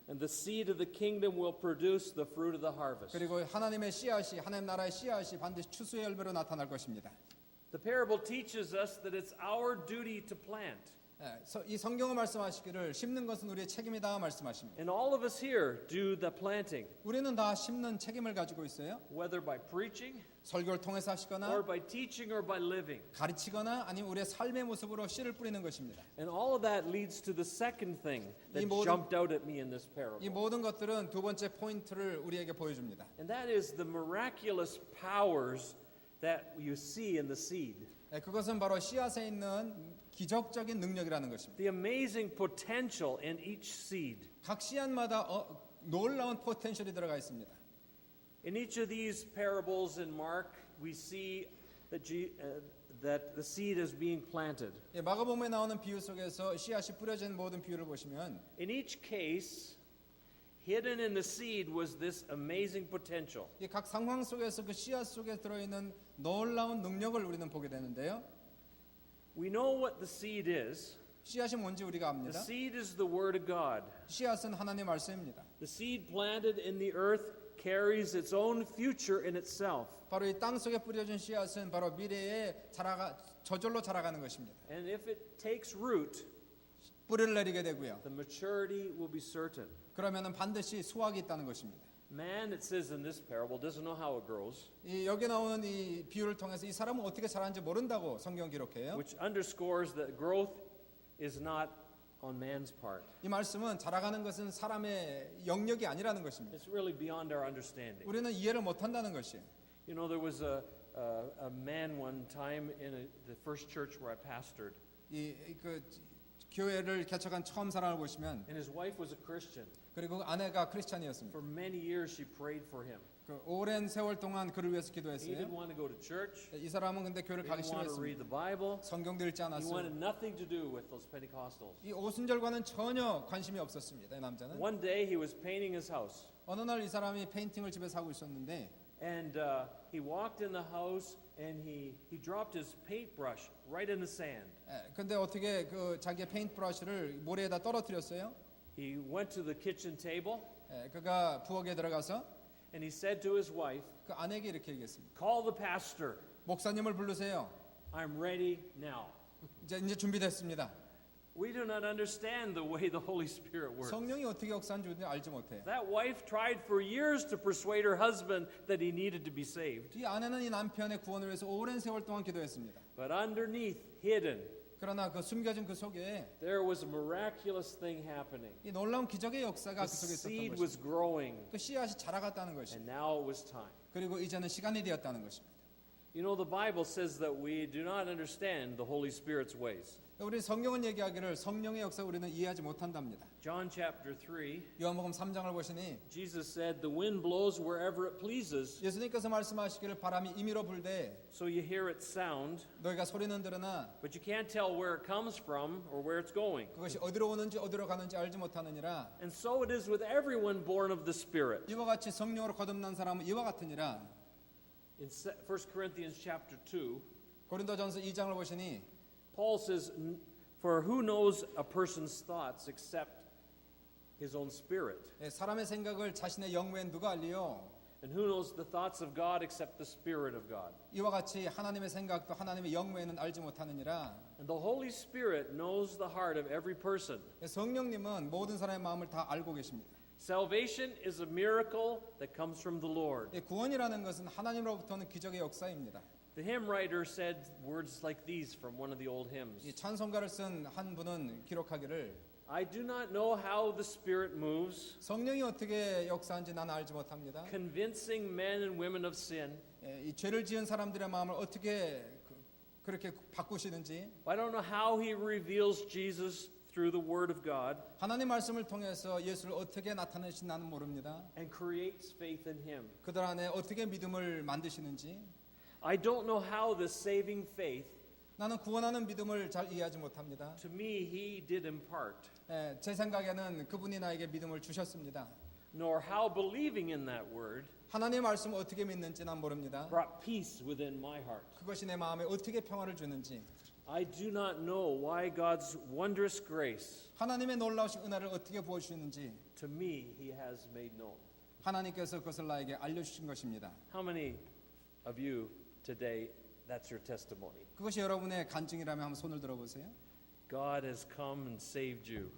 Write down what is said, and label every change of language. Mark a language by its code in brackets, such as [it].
[en] And the seed of the kingdom will produce the fruit of the harvest. [ko] 그리고 하나님의 씨앗이 하나님 나라의 씨앗이 반드시 추수의 열매로 나타날 것입니다. [en] The parable teaches us that it's our duty to plant. [ko] 이 성경을 말씀하시기를 심는 것은 우리의 책임이다 말씀하십니다. [en] And all of us here do the planting, [ko] 우리는 다 심는 책임을 가지고 있어요. [en] whether by preaching [ko] 설교를 통해서 [en] or [ko] 하시거나 [en] by teaching or by living. [ko] 가르치거나 아니면 우리의 삶의 모습으로 씨를 뿌리는 것입니다. [en] And all of that leads to the second thing that [ko] 이 모든- [en] jumped out at me in this [ko] 이 [en] parable. [ko] 모든 것들은 두 번째 포인트를 우리에게 보여줍니다. [en] And that is the miraculous powers that you see in the seed. [ko] 그것은 바로 씨앗에 있는 기적적인 능력이라는 것입니다. [en] The amazing potential in each seed. [ko] 각 씨앗마다 놀라운 포텐셜이 들어가 있습니다. [en] In each of these parables in Mark, we see that, that the seed is being planted. [ko] 마가복음에 나오는 비유 속에서 씨앗이 뿌려진 모든 비유를 보시면 [en] In each case, hidden in the seed was this amazing potential. [ko] 이 각 상황 속에서 그 씨앗 속에 들어있는 놀라운 능력을 우리는 보게 되는데요. [en] We know what the seed is. [ko] 씨앗이 뭔지 우리가 [en] The [ko] 압니다. [en] seed is the Word of God. [ko] 씨앗은 하나님의 말씀입니다. [en] The seed planted in the earth carries its own future in itself. [ko] 바로 이 땅 속에 뿌려진 씨앗은 바로 미래에 저절로 자라가는 것입니다. [en] And if it takes root, [ko] 뿌리를 내리게 되고요. [en] the maturity will be certain. [ko] 그러면은 반드시 수확이 있다는 것입니다. [en] Man, it says in this parable, doesn't know how it grows, [ko] 여기 나오는 이 비유를 통해서 이 사람은 어떻게 자라는지 모른다고 성경 기록해요. [en] which underscores that growth is not on man's part. [ko] 이 말씀은 자라가는 것은 사람의 영역이 아니라는 것입니다. [en] It's really beyond our understanding. [ko] 우리는 이해를 못한다는 것이에요. [en] You know, there was a man one time in the first church where I pastored. [ko] 그 교회를 개척한 처음 사람을 보시면 [en] And his wife was a Christian. [ko] 그리고 아내가 크리스찬이었습니다. [en] For many years she prayed for him. [ko] 그 오랜 세월 동안 그를 위해서 [en] He [ko] 기도했어요. [en] didn't want to go to church. [ko] 이 사람은 근데 교회를 [en] He [ko] 가기 [en] didn't want to read [ko] 싫어했습니다. [en] the Bible. [ko] 성경도 읽지 [en] He wanted [ko] 않았어요. [en] nothing to do with those Pentecostals. [ko] 이 오순절과는 전혀 관심이 없었습니다. 이 남자는. [en] One day he was painting his house. [ko] 어느 날 이 사람이 페인팅을 집에서 하고 있었는데 [en] And he walked in the house and he dropped his paintbrush right in the sand. [ko] 근데 어떻게 그 자기의 페인트 브러쉬를 모래에다 떨어뜨렸어요. [en] He went to the kitchen table [ko] 그가 부엌에 들어가서 [en] and he said to his wife, [ko] 그 아내에게 이렇게 얘기했습니다. [en] "Call the pastor. [ko] 목사님을 부르세요. [en] I'm ready now." [ko] 이제 준비됐습니다. [en] We do not understand the way the Holy Spirit works. [ko] 성령이 어떻게 역사하는지 알지 못해요. [en] That wife tried for years to persuade her husband that he needed to be saved. [ko] 이 아내는 이 남편의 구원을 위해서 오랜 세월 동안 기도했습니다. [en] But underneath, hidden, [ko] 그러나 그 숨겨진 그 속에 [en] there was a miraculous thing happening. [ko] 이 놀라운 기적의 역사가 [en] The [ko] 그 속에 있었던 [en] seed [ko] 것입니다. [en] was growing, [ko] 그 씨앗이 자라갔다는 [en] and [ko] 것입니다. [en] now it was time. [ko] 그리고 이제는 시간이 되었다는 것입니다. [en] You know, the Bible says that we do not understand the Holy Spirit's ways. [ko] 우리 성경은 얘기하기를 성령의 역사 우리는 이해하지 못한답니다. [en] John chapter 3, [ko] 요한복음 3장을 보시니 [en] Jesus said, "The wind blows wherever it pleases, [ko] 예수님께서 말씀하시기를 바람이 임의로 불되 [en] so you hear its sound, [ko] 너희가 소리는 들으나 [en] but you can't tell where it comes from or where it's going." [ko] 그것이 어디로 오는지 어디로 가는지 알지 못하느니라. [en] And so it is with everyone born of the Spirit. [ko] 이와 같이 성령으로 거듭난 사람은 이와 같으니라. [en] In 1 Corinthians chapter 2, [ko] 고린도전서 2장을 보시니 [en] Paul says, "For who knows a person's thoughts except his own spirit? [ko] 사람의 생각을 자신의 영 외엔 누가 알리요? [en] And who knows the thoughts of God except the Spirit of God? [ko] 이와 같이 하나님의 생각도 하나님의 영 외에는 알지 못하느니라. [en] And the Holy Spirit knows the heart of every person." [ko] 성령님은 모든 사람의 마음을 다 알고 계십니다. [en] Salvation is a miracle that comes from the Lord. [ko] 구원이라는 것은 하나님으로부터는 기적의 역사입니다. [en] The hymn writer said words like these from one of the old [ko] 이 [en] hymns. [ko] 찬송가를 쓴 한 분은 기록하기를 [en] I do not know how the Spirit moves, [ko] 성령이 어떻게 역사하는지 나는 알지 못합니다. [en] convincing men and women of sin. [ko] 이 죄를 지은 사람들의 마음을 어떻게 그렇게 바꾸시는지 [en] I don't know how he reveals Jesus through the Word of God [ko] 하나님 말씀을 통해서 예수를 어떻게 나타내시는지 나는 모릅니다. [en] and creates faith in him. [ko] 그들 안에 어떻게 믿음을 만드시는지 [en] I don't know how this saving faith, [ko] 나는 구원하는 믿음을 잘 이해하지 못합니다. [en] to me, he did impart, [ko] 제 생각에는 그분이 나에게 믿음을 주셨습니다. [en] nor how believing in that word [ko] 하나님의 말씀을 어떻게 믿는지 난 모릅니다. [en] brought peace within my heart. [ko] 그것이 내 마음에 어떻게 평화를 주는지 [en] I do not know why God's wondrous grace, [ko] 하나님의 놀라우신 은혜를 어떻게 부어주시는지 [en] to me, he has made known. [ko] 하나님께서 그것을 나에게 알려주신 것입니다. [en] How many of you today, that's your testimony? [ko] 그것이 여러분의 간증이라면 한번 손을 들어보세요. [en] God has come and saved you.